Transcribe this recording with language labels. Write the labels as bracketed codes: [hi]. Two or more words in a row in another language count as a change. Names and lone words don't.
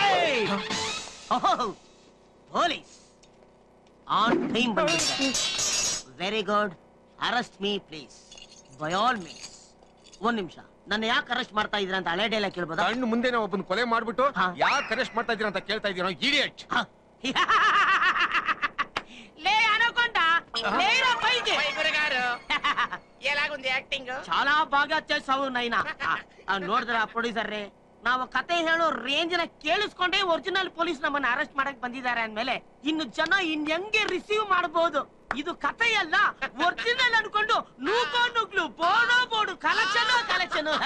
[kn] ಪೊಲೀಸ್ [en] on time [kn] ಬಂದಿದ್ದಾರೆ. [en] Very good. Arrest me please, by all means. [kn] 1 ನಿಮಿಷ, ನನ್ನ ಯಾಕೆ ಅರೆಸ್ಟ್ ಮಾಡ್ತಾ ಇದ್ದೀರಾ ಅಂತ ಹಳೆ ಡೈಲಾಗ್ ಕೇಳ್ಬೋದಾ? ಕಣ್ಣು ಮುಂದೆ ಒಬ್ಬನ ಕೊಲೆ ಮಾಡ್ಬಿಟ್ಟು ಯಾಕೆ ಅರೆಸ್ಟ್ ಮಾಡ್ತಾ ಇದ್ದೀರಾ ಅಂತ ಕೇಳ್ತಾ ಇದ್ದೀರಾ? ಇಡಿಯಟ್. [te] లే అనుకుంటా లేరా పైకి గురుగారు ఎలాగుంది యాక్టింగ్? చాలా బాగా చేసావు నైనా. [kn] ನೋಡಿದ್ರ ಪ್ರೊಡ್ಯೂಸರ್ ರೇ, ನಾವು ಕತೆ ಹೇಳೋ ರೇಂಜ್ ನ ಕೇಳಿಸ್ಕೊಂಡೇ [en] original police [kn] ನಮ್ಮನ್ನ ಅರೆಸ್ಟ್ ಮಾಡಕ್ ಬಂದಿದ್ದಾರೆ ಅಂದ್ಮೇಲೆ ಇನ್ನು ಜನ ಹೆಂಗೆ ರಿಸೀವ್ ಮಾಡಬಹುದು? ಇದು ಕಥೆಯಲ್ಲ, ಒರಿಜಿನಲ್ ಅನ್ಕೊಂಡು ನುಗ್ಲು ಬೋಡೋ ಬೋಡು ಕಲೆಕ್ಷನ್.